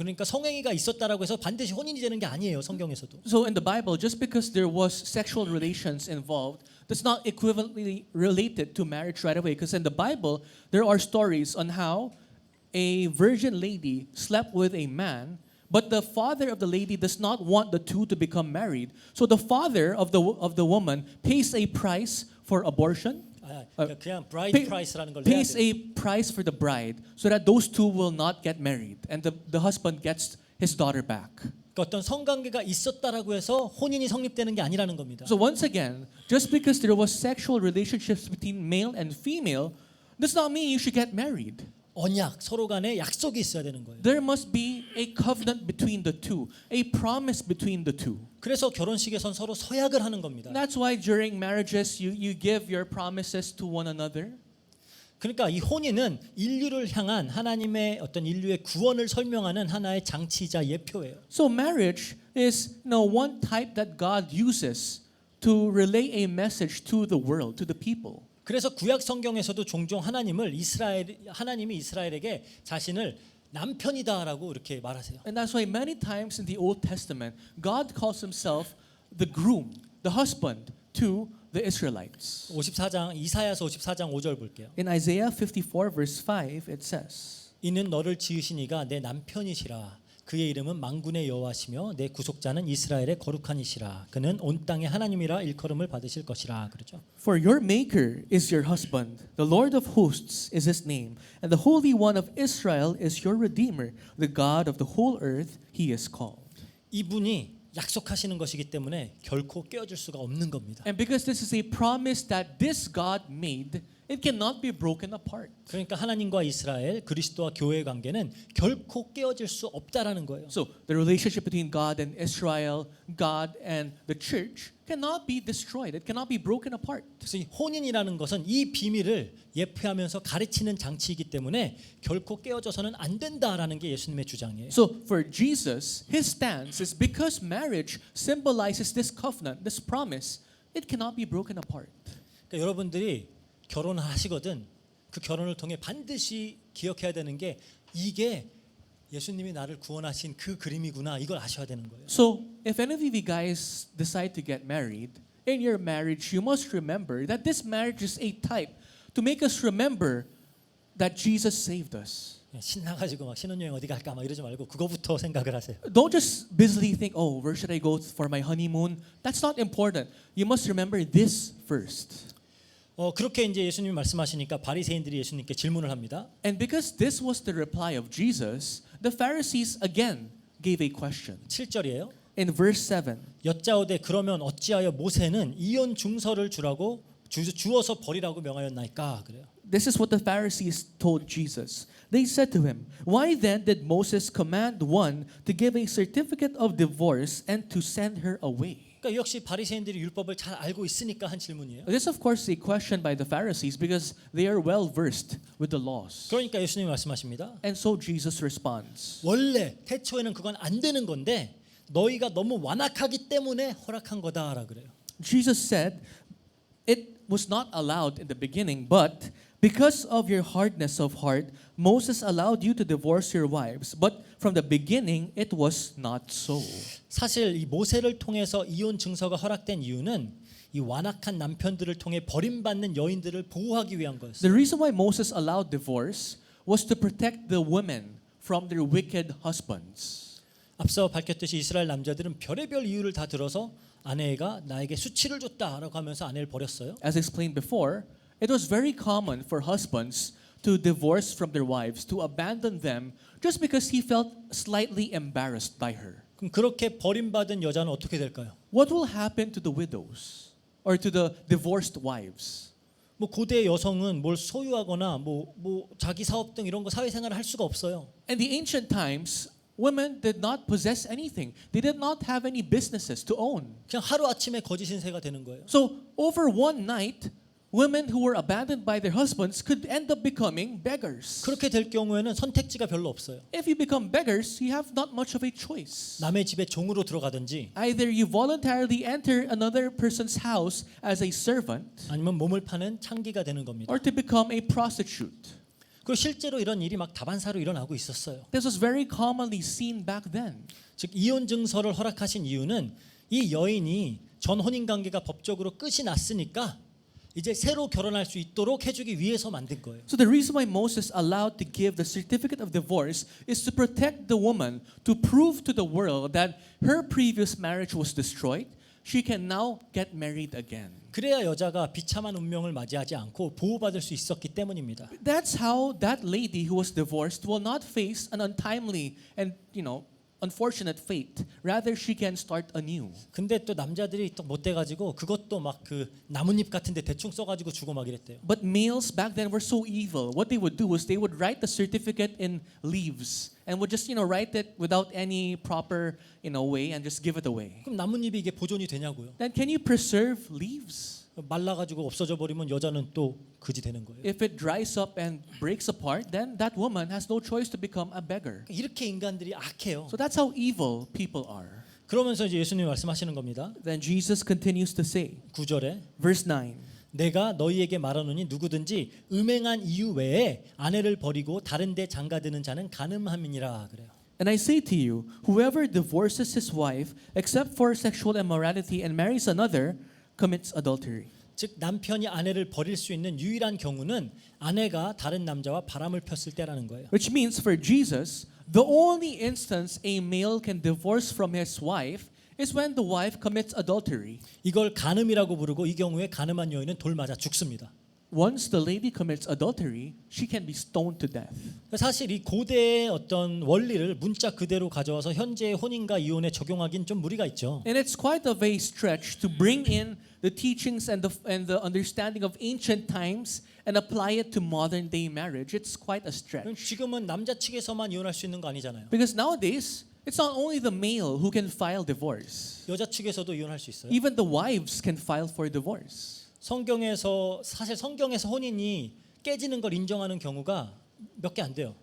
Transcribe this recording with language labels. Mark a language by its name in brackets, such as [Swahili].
[Korean] 그러니까 성행위가 있었다라고 해서 반드시 혼인이 되는 게 아니에요. 성경에서도. [English] So in the Bible, just because there was sexual relations involved, that's not equivalently related to marriage right away. Because in the Bible, there are stories on how a virgin lady slept with a man, but the father of the lady does not want the two to become married. So the father of the woman pays a price for abortion. [Korean] 그냥 bride price라는 걸 내야 [English] Pays [Korean] 돼요. [English] a price for the bride so that those two will not get married and the husband gets his daughter back. [Korean] 그러니까 어떤 성관계가 있었다라고 해서 혼인이 성립되는 게 아니라는 겁니다. [English] So once again, just because there was sexual relationships between male and female does not mean you should get married. [Korean] 언약 서로 간에 약속이 있어야 되는 거예요. [English] There must be a covenant between the two, a promise between the two. [Korean] 그래서 결혼식에선 서로 서약을 하는 겁니다. [English] That's why during marriages you give your promises to one another. [Korean] 그러니까 이 혼인은 인류를 향한 하나님의 어떤 인류의 구원을 설명하는 하나의 장치이자 예표예요. [English] So marriage is one type that God uses to relay a message to the world, to the people. [Korean] 그래서 구약 성경에서도 종종 하나님이 이스라엘에게 자신을 남편이다라고 이렇게 말하세요. [English] And that's why many times in the Old Testament, God calls himself the groom, the husband to the Israelites. [Korean] 54장 이사야서 54장 5절 볼게요. [English] In Isaiah 54 verse 5 it says, [Korean] 이는 너를 지으신 이가 내 남편이시라. 그의 이름은 만군의 여호와시며 내 구속자는 이스라엘의 거룩한 이시라. 그는 온 땅의 하나님이라 일컬음을 받으실 것이라. 그렇죠. [English] For your maker is your husband, the Lord of hosts is his name, and the Holy One of Israel is your redeemer, the God of the whole earth he is called. [Korean] 이분이 약속하시는 것이기 때문에 결코 깨어질 수가 없는 겁니다. [English] And because this is a promise that this God made, it cannot be broken apart. [Korean] 그러니까 하나님과 이스라엘, 그리스도와 교회의 관계는 결코 깨어질 수 없다라는 거예요. [English] So the relationship between God and Israel, God and the church cannot be destroyed. It cannot be broken apart. [Korean] 그래서 이 혼인이라는 것은 이 비밀을 예표하면서 가르치는 장치이기 때문에 결코 깨어져서는 안 된다라는 게 예수님의 주장이에요. [English] So for Jesus, his stance is because marriage symbolizes this covenant, this promise, it cannot be broken apart. [Korean] 그러니까 여러분들이 결혼을 하시거든 그 결혼을 통해 반드시 기억해야 되는 게 이게 예수님이 나를 구원하신 그 그림이구나 이걸 아셔야 되는 거예요. [English] So if any of you guys decide to get married, in your marriage you must remember that this marriage is a type to make us remember that Jesus saved us. [Korean] 신나가지고 막 신혼여행 어디 갈까 막 이러지 말고 그거부터 생각을 하세요. [English] Don't just busily think, oh, where should I go for my honeymoon? That's not important. You must remember this first. [Korean] 그렇게 이제 예수님이 말씀하시니까 바리새인들이 예수님께 질문을 합니다. [English] And because this was the reply of Jesus, the Pharisees again gave a question. [Korean] 7절이에요. [English] In verse 7, [Korean] 여짜오되 그러면 어찌하여 모세는 이혼 증서를 주어서 버리라고 명하였나이까 그래요. [English] This is what the Pharisees told Jesus. They said to him, "Why then did Moses command one to give a certificate of divorce and to send her away?" [Korean] 그러니까 역시 바리새인들이 율법을 잘 알고 있으니까 한 질문이에요. [English] This, of course, is a question by the Pharisees because they are well versed with the laws. [Korean] 그러니까 예수님이 말씀하십니다. [English] And so Jesus responds. [Korean] 원래 태초에는 그건 안 되는 건데 너희가 너무 완악하기 때문에 허락한 거다라 그래요. [English] Jesus said, "It was not allowed in the beginning, but because of your hardness of heart, Moses allowed you to divorce your wives. But from the beginning, it was not so." [Korean] 사실 이 모세를 통해서 이혼 증서가 허락된 이유는 이 완악한 남편들을 통해 버림받는 여인들을 보호하기 위한 거였어요. [English] The reason why Moses allowed divorce was to protect the women from their wicked husbands. [Korean] 앞서 밝혔듯이 이스라엘 남자들은 별의별 이유를 다 들어서 아내가 나에게 수치를 줬다라고 하면서 아내를 버렸어요. [English] As explained before, it was very common for husbands to divorce from their wives, to abandon them just because he felt slightly embarrassed by her. [Korean] 그럼 그렇게 버림받은 여자는 어떻게 될까요? [English] What will happen to the widows or to the divorced wives? [Korean] 뭐 고대 여성은 뭘 소유하거나 뭐 자기 사업 등 이런 거 사회생활을 할 수가 없어요. [English] In the ancient times, women did not possess anything. They did not have any businesses to own. [Korean] 그냥 하루 아침에 거지 신세가 되는 거예요. [English] So over one night, women who were abandoned by their husbands could end up becoming beggars. [Korean] 그렇게 될 경우에는 선택지가 별로 없어요. [English] If you become beggars, you have not much of a choice. [Korean] 남의 집에 종으로 들어가든지 [English] Either you voluntarily enter another person's house as a servant [Korean] 아니면 몸을 파는 창기가 되는 겁니다. [English] or to become a prostitute. [Korean] 그리고 실제로 이런 일이 막 다반사로 일어나고 있었어요. [English] This was very commonly seen back then. [Korean] 즉 이혼 증서를 허락하신 이유는 이 여인이 전 혼인 관계가 법적으로 끝이 났으니까 이제 새로 결혼할 수 있도록 해주기 위해서 만든 거예요. [English] So the reason why Moses allowed to give the certificate of divorce is to protect the woman, to prove to the world that her previous marriage was destroyed. She can now get married again. [Korean] 그래야 여자가 비참한 운명을 맞이하지 않고 보호받을 수 있었기 때문입니다. [English] That's how that lady who was divorced will not face an untimely and, unfortunate fate. Rather, she can start anew. [Korean] 근데 또 남자들이 또 못돼 가지고 그것도 막 그 나뭇잎 같은데 대충 써가지고 주고 막 이랬대요. [English] But males back then were so evil. What they would do is they would write the certificate in leaves and would just, write it without any proper, way and just give it away. [Korean] 그럼 나뭇잎이 이게 보존이 되냐고요? [English] Then can you preserve leaves? [Korean] 말라가지고 없어져 버리면 여자는 또 그지 되는 거예요. [English] If it dries up and breaks apart, then that woman has no choice to become a beggar. [Korean] 이렇게 인간들이 악해요. [English] So that's how evil people are. [Korean] 그러면서 이제 예수님이 말씀하시는 겁니다. [English] Then Jesus continues to say, [Korean] 9절에 [English] verse 9. [Korean] 내가 너희에게 말하노니 누구든지 음행한 이유 외에 아내를 버리고 다른 데 장가드는 자는 간음함이니라 그래요. [English] And I say to you, whoever divorces his wife except for sexual immorality and marries another commits adultery. [Korean] 즉 남편이 아내를 버릴 수 있는 유일한 경우는 아내가 다른 남자와 바람을 폈을 때라는 거예요. [English] Which means for Jesus, the only instance a male can divorce from his wife is when the wife commits adultery. [Korean] 이걸 간음이라고 부르고 이 경우에 간음한 여인은 돌 맞아 죽습니다. [English] Once the lady commits adultery, she can be stoned to death. [Korean] 사실 이 고대의 어떤 원리를 문자 그대로 가져와서 현재의 혼인과 이혼에 적용하기는 좀 무리가 있죠. [English] And it's quite of a stretch to bring in the teachings and the understanding of ancient times and apply it to modern day marriage. It's quite a stretch. [Korean] 지금은 남자 측에서만 이혼할 수 있는 거 아니잖아요. [English] Because nowadays, it's not only the male who can file divorce. [Korean] 여자 측에서도 이혼할 수 있어요. [English] Even the wives can file for divorce. [Korean] 사실 성경에서 혼인이 깨지는 걸 인정하는 경우가 몇 개 안 돼요.